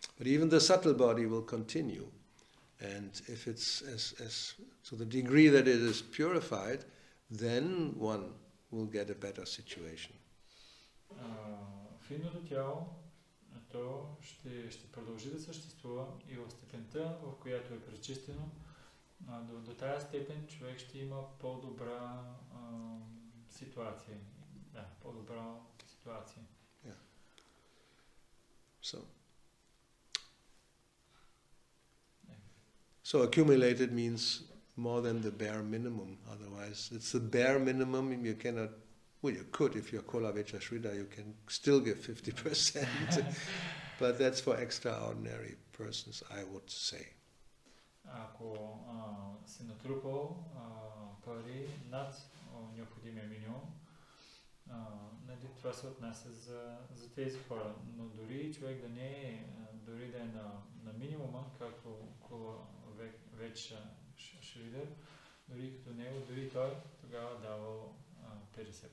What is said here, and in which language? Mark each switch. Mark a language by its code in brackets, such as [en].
[en] But even the subtle body will continue. And if it's to the degree that it is purified, then one will get a better situation. [bg] Финното тяло, то ще продължи да съществува и в степента, в която е пречистено, до тази степен човек ще има по-добра ситуация. Да, по-добра ситуация. [en] Yeah. So accumulated means more than the bare minimum. Otherwise, it's the bare minimum. You cannot. Well, you could if you're Kolavecha Shrida. You can still give 50%, but that's for extraordinary persons, I would say. [bg] Ако си натрупал пари над необходимия минимум, нали, това се отнася за тези хора. Но дори човек да не е, дори да е на минимума, както вече Шридър, дори като него, дори той тогава давал 50%.